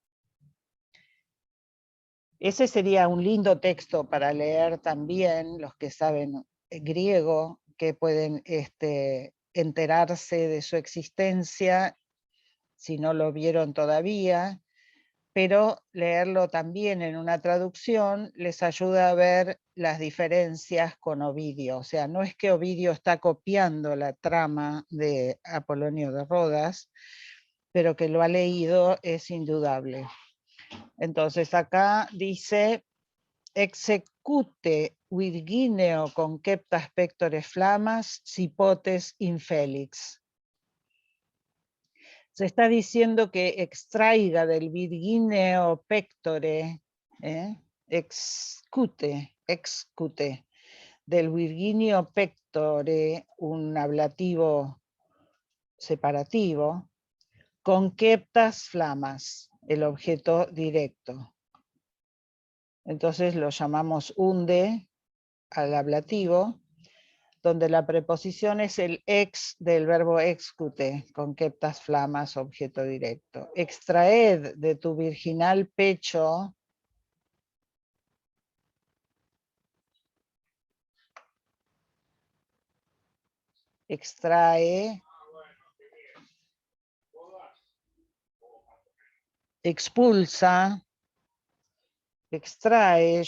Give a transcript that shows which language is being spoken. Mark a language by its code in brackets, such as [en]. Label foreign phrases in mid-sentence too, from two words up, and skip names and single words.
[es] Ese sería un lindo texto para leer también, los que saben griego, que pueden enterarse de su existencia, si no lo vieron todavía, pero leerlo también en una traducción les ayuda a ver las diferencias con Ovidio. O sea, no es que Ovidio está copiando la trama de Apolonio de Rodas, pero que lo ha leído es indudable. Entonces acá dice, [la] execute Virgineo conceptas pectore flamas, cipotes infelix. [es] Se está diciendo que extraiga del [la] Virgineo pectore, excute, [es] del [la] Virgineo pectore, [es] un ablativo separativo, [la] conceptas flamas, [es] el objeto directo. Entonces lo llamamos unde al ablativo, donde la preposición es el ex del verbo excute, [la] conceptas flamas, [es] objeto directo. Extraed de tu virginal pecho extrae, expulsa, extrae.